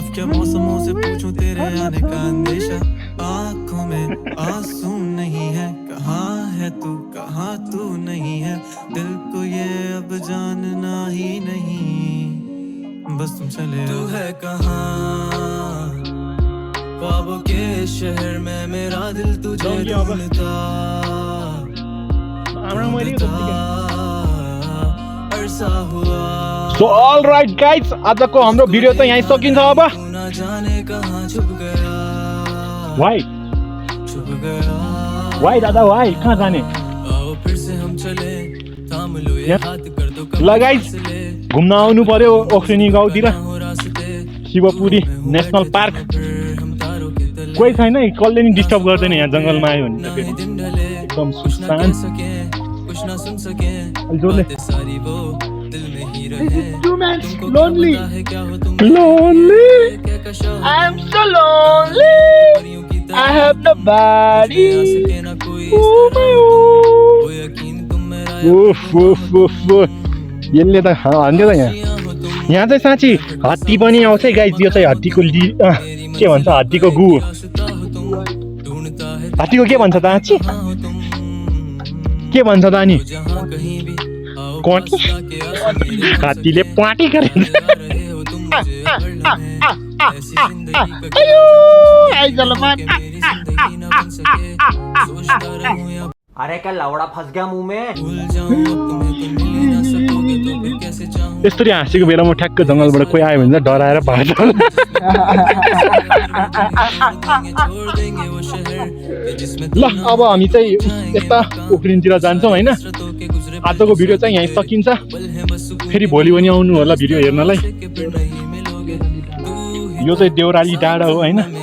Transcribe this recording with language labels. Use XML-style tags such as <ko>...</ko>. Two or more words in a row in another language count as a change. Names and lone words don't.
<hi>क्या मौसमों से पूछूं तेरे आने का अंदेशा, आँखों में आंसू नहीं है, कहाँ है तू कहाँ तू नहीं है, दिल को ये अब जानना ही नहीं, बस तुम चले तू है कहाँ, ख्वाबों के शहर में मेरा दिल तुझे ढूंढता, अरसा हुआ।</hi> <en>so all right guys</en> <ne>आजको हाम्रो भिडियो चाहिँ यहीँ सकिन्छ अब</ne> <en>bye bye</en> <ne>दादा वाइ कहाँ जाने ल गाइज घुम्न आउनु पर्यो ओखरिनी गाउँतिर शिवपुरी नेसनल पार्क कोही छैन कसले नि डिस्टर्ब गर्दैन यहाँ जङ्गलमा आयो भने एकदम सुनसान जोडले</ne> <en>This is too much lonely. Lonely. I'm so lonely. I have nobody. Oh my</en> <ne>उफ उफ उफ यसले त हान्यो त यहाँ चाहिँ साँच्ची हत्ती पनि आउँछ है गाइस यो चाहिँ हत्तीको के भन्छ हत्तीको गु हत्तीको के भन्छ त आँची के भन्छ त अनि क्वाटी हात्तीले पाटी गरेछ</ne> <hi>अरे क्या लवड़ा फंस गया मुंह में।</hi> <ne>यस्तरी हाँसेको बेलामा ठ्याक्क जङ्गलबाट कोही आयो भने चाहिँ डराएर भाग्छ ल अब हामी चाहिँ यता उफ्रिनतिर जान्छौँ हैन आजको भिडियो चाहिँ यहीँ सकिन्छ फेरि भोलि पनि आउनु होला भिडियो हेर्नलाई यो चाहिँ देउराली डाँडा हो हैन</ne>